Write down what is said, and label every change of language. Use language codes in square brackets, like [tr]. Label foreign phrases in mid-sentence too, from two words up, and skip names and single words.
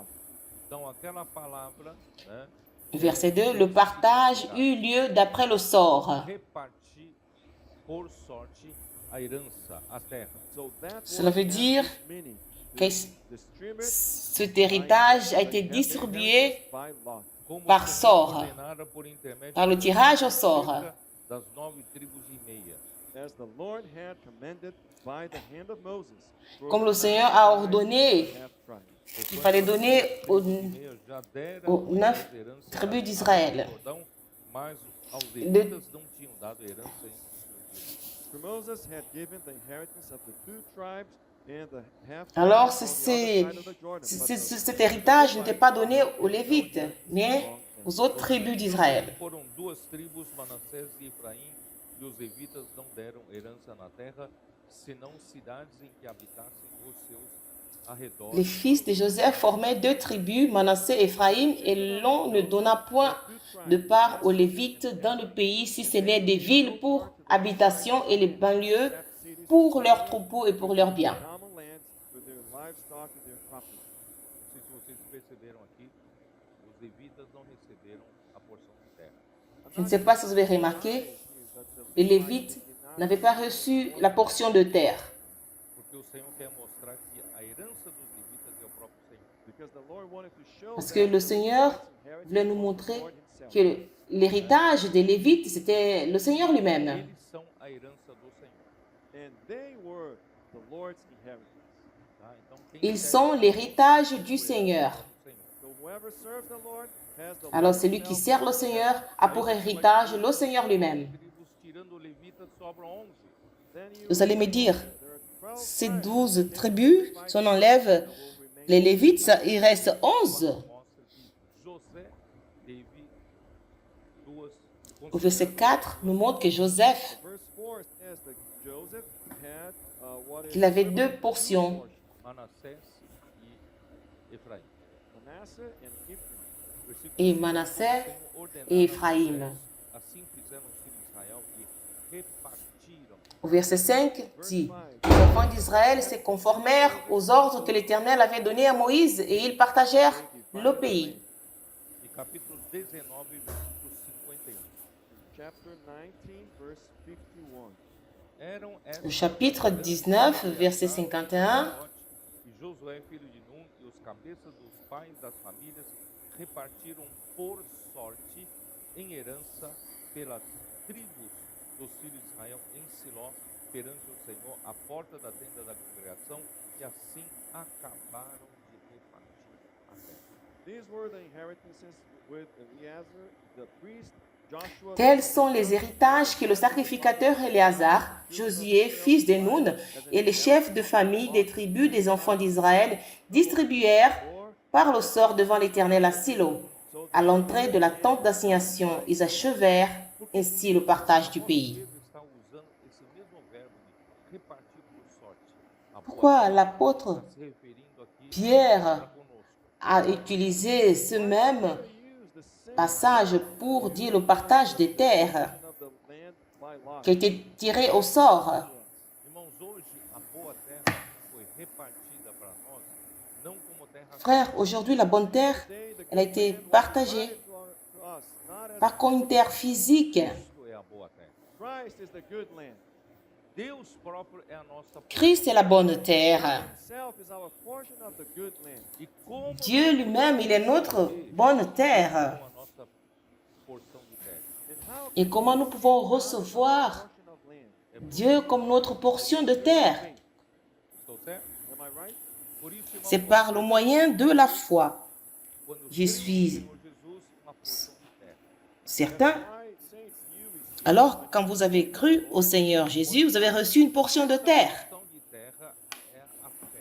[pt] Então aquela palavra, né, [fr] Verset 2, le partage eut lieu d'après le sort. [pt] repartir por sorte a herança, a terra. [en] So that [fr] Cela veut [en] word [fr] dire [en] has this meaning. [fr] que [en] Distribute [fr] cet héritage a été distribué [en] by lot. [pt] Como [fr] par [pt] o Senhor [fr] sort, [pt] ordenara por intermédio [fr] par le [pt] do [fr] tirage au [pt] profeta [fr] sort. [pt] das 9 tribos e meia. [en] As the Lord had commanded by the hand of Moses. [fr] Comme le Seigneur a ordonné [en] Half-tribe. [fr] qu'il fallait donner aux [pt] Meia já dera [fr] aux 9 [pt] herança [fr] tribus [pt] ao [fr] d'Israël. [pt] Jordão, mas aos levitas não tinham dado herança em [en] For Moses had given the inheritance of the 2 tribes and the half. [fr] Alors, cet héritage n'était pas donné aux Lévites, mais aux autres tribus d'Israël. [pt] Foram 2 tribos, Manassés e Efraim, e os levitas não deram herança na terra, senão cidades em que habitassem os seus arredores. [fr] Les fils de Joseph formaient 2 tribus, Manassé et Éphraïm, et l'on ne donna point de part aux Lévites dans le pays, si ce n'est des villes pour habitation et les banlieues pour leurs troupeaux et pour leurs biens. [en] Common lands for their livestock and their property. [pt] Não sei se vocês perceberam aqui, os levitas não receberam a porção de terra. [fr] Je ne sais pas si vous avez remarqué, les Lévites n'avaient pas reçu la portion de terre. [pt] Porque o Senhor quer mostrar que a herança dos levitas é o próprio Senhor. [en] Because the Lord wanted to show [fr] Parce que le Seigneur voulait nous montrer que l'héritage des Lévites, c'était le Seigneur lui-même. [pt] Eles são a herança do Senhor. [en] and they were the Lord's inheritance. [pt] Tá? Então, quem [fr] Ils [pt] serve [fr] sont l'héritage du Seigneur. [pt] ao Senhor. [en] So whoever serves the Lord has the [fr] Alors [en] Lord [fr] celui qui [en] himself. [fr] sert le Seigneur a pour héritage le Seigneur lui-même. [pt] Tribos, tirando o levita, sobram 11. [en] Then you [fr] Vous allez me dire, [en] there are 12 [fr] ces [en] tribes. [fr] 12 tribus, si on enlève les Lévites, il reste 11. [pt] Mostra que José teve duas. [fr] Au verset 4, nous montre que Joseph, [en] Verse 4 says that Joseph had what is [fr] qu'il avait 2 portions. [pt] Manassés e Efraim. [en] Manasseh and Ephraim. [pt] Versículo [fr] Et [pt] 5, [fr] Manassé [pt] o Senhor ordenara [fr] et Ephraim. [pt] a Moisés, assim fizeram os filhos de Israel e repartiram. [fr] Au verset 5 dit, les enfants d'Israël se conformèrent aux ordres que l'Éternel avait donnés à Moïse et ils partagèrent le pays. [pt] E capítulo 19, versículo 51. [en] Chapter 19, verse 51. [pt] Eram [fr] Le [pt] estas [fr] chapitre 19, verset 51. [pt] E Josué, filho de Nun, e os cabeças dos pais das famílias repartiram por sorte em herança pelas tribos dos filhos de Israel em Siló, perante o Senhor, à porta da tenda da congregação, e assim acabaram de repartir a terra. [en] These were the inheritances with Eleazar, the priest, Joshua. [fr] Tels sont les héritages que le sacrificateur Éléazar, Josué, fils de Nun, et les chefs de famille des tribus des enfants d'Israël distribuèrent par le sort devant l'Éternel à Silo. À l'entrée de la tente d'assignation, ils achevèrent ainsi le partage du pays. [pt] Pedro está usando esse mesmo verbo de repartir por sorte. A boa [fr] Pourquoi [pt] terra [fr] l'apôtre [pt] está se referindo aqui [fr] Pierre [pt] para conosco. [fr] a utilisé ce même [en] Use the same [fr] passage pour dire le partage des terres [en] of the land by lot. [fr] qui a été tiré au sort? [pt] Irmãos, hoje a boa terra foi repartida para nós, não como terra [fr] Frère, aujourd'hui, la bonne terre, [en] Today, the [fr] elle a été partagée, [en] to us, not as [fr] pas comme une terre physique. [pt] Cristo é a boa terra. [en] Christ is the good land. [pt] Deus próprio é a nossa [fr] Christ est la bonne terre. [en] Himself is our portion of the good land. [pt] E como [fr] Dieu lui-même, il est notre bonne terre. [pt] a nossa porção de terra? [en] And how [fr] Et comment nous pouvons recevoir [en] portion of land? [fr] Dieu comme notre portion de terre? [pt] Estou certo? [en] Am I right? [pt] Por isso, irmão, [fr] C'est par le moyen de la foi. [pt] quando [fr] Je [pt] crê no [fr] suis [pt] Senhor Jesus, uma porção de terra. certain. [en] Why, saints, you receive [fr] Alors, quand vous avez cru au Seigneur Jésus, vous avez reçu une portion de terre. [pt] Porção de terra é a fé.